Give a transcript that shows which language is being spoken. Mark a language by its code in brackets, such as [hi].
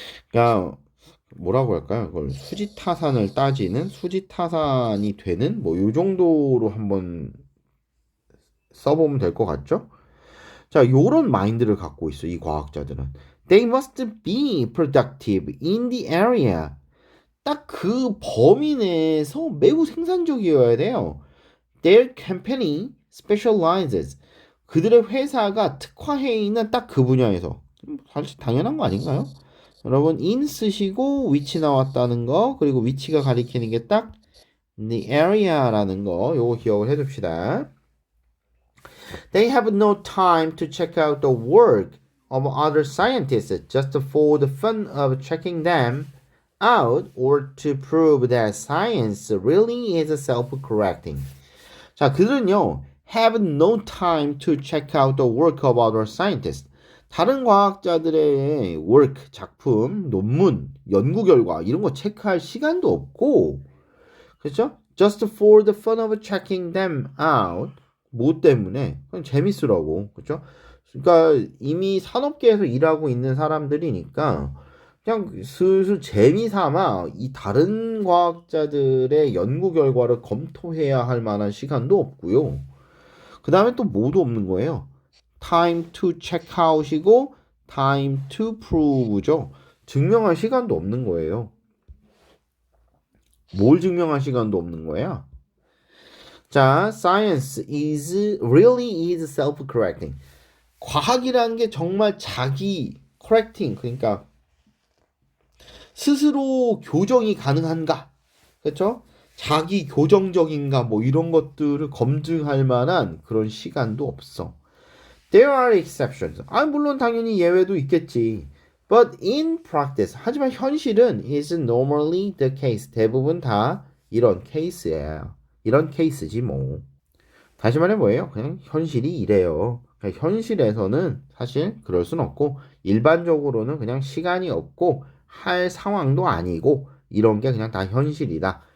[ko] 그러니까 뭐라고 할까요? 그걸 수지타산을 따지는 수지타산이 되는 뭐 요 정도로 한번 써보면 될 것 같죠? 자, 요런 마인드를 갖고 있어 이 과학자들은. [en] They must be productive in the area. [ko] 딱 그 범위 내에서 매우 생산적이어야 돼요. [en] Their company specializes. [ko] 그들의 회사가 특화해 있는 딱 그 분야에서. 사실 당연한 거 아닌가요? 여러분 in 쓰시고 위치 나왔다는 거 그리고 위치가 가리키는 게 딱 the area라는 거 요거 기억을 해둡시다. [en] They have no time to check out the work of other scientists just for the fun of checking them out or to prove that science really is self-correcting. [ko] 자, 그들은요, [en] have no time to check out the work of other scientists. [ko] 다른 과학자들의 work, 작품, 논문, 연구 결과 이런 거 체크할 시간도 없고, 그렇죠? [en] Just for the fun of checking them out. [ko] 뭐 때문에? 그냥 재밌으라고, 그렇죠? 그러니까 이미 산업계에서 일하고 있는 사람들이니까 그냥 슬슬 재미삼아 이 다른 과학자들의 연구 결과를 검토해야 할 만한 시간도 없고요. 그 다음에 또 뭐도 없는 거예요. [en] time to check out이고 time to prove죠. [ko] 증명할 시간도 없는 거예요. 뭘 증명할 시간도 없는 거야? [en] 자, science is really is self-correcting. [ko] 과학이라는 게 정말 자기 correcting 그러니까 스스로 교정이 가능한가? 그렇죠? 자기 교정적인가 뭐 이런 것들을 검증할 만한 그런 시간도 없어. [en] There are exceptions. [ko] 물론 당연히 예외도 있겠지. [en] But in practice, [ko] 하지만 현실은 [en] is normally the case. [ko] 대부분 다 이런 케이스예요. 이런 케이스지 뭐. 다시 말해 뭐예요? 그냥 현실이 이래요. 그러니까 현실에서는 사실 그럴 순 없고 일반적으로는 그냥 시간이 없고 할 상황도 아니고 이런 게 그냥 다 현실이다.